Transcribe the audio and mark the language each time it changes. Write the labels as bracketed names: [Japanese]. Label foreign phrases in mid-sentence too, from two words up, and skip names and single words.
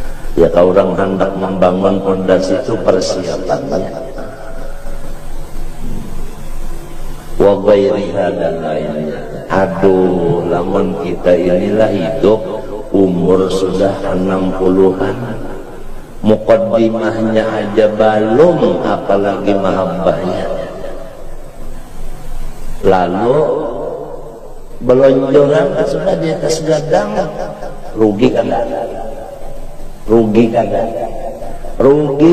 [Indonesian] Ya kalau orang hendak membangun pondasi itu persiapannya. [Arabic] وغيرها [Indonesian] dan lainnya. Aduh, lamun kita inilah hidup umur sudah 60-an. Muqaddimahnya aja belum, apalagi mahabbahnya. Lalu belonjoran sudah di atas gadang, rugi kan? Rugi kan? Rugi.